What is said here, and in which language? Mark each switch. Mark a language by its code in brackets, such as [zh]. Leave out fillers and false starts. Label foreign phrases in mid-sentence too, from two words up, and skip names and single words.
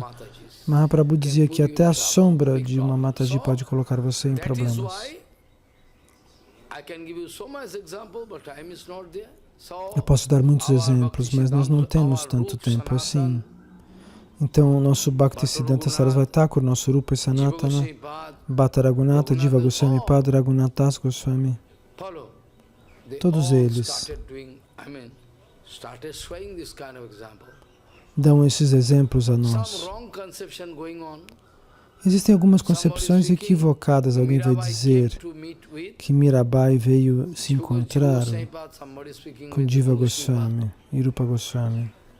[pt] Mahaprabhu dizia que até a sombra de uma Mataji pode colocar você em problemas. Eu posso dar muitos exemplos, mas nós não temos tanto tempo assim. Então, o nosso Bhaktisiddhanta Sarasvati Thakur, nosso Rupa Sanatana, Bhatta Raghunatha, Jiva Goswami Pada, Raghunathas Goswami, todos eles dão esses exemplos a nós. Existem algumas concepções equivocadas. Alguém vai dizer que Mirabai veio se encontrar com Jiva Goswami e Rupa Goswami.